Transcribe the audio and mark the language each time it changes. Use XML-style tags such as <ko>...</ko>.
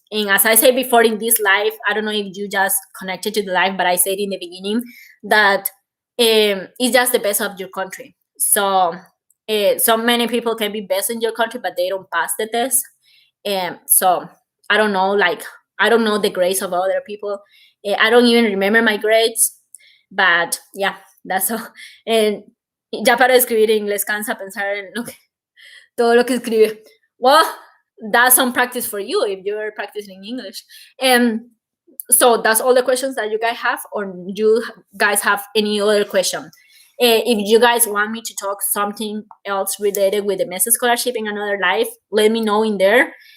<en>And as I said before in this live, I don't know if you just connected to the live, but I said in the beginning that it's just the best of your country. So so many people can be best in your country, but they don't pass the test. So I don't know, like I don't know the grades of other people. I don't even remember my grades, but yeah, that's all.</en> <es>And ya para escribir en inglés cansa pensar en todo lo que escribe.</es> <en>Well, that's some practice for you if you're practicing English. And so that's all the questions that you guys have, or you guys have any other question? If you guys want me to talk something else related with the Mext scholarship in another live, let me know in there.</en>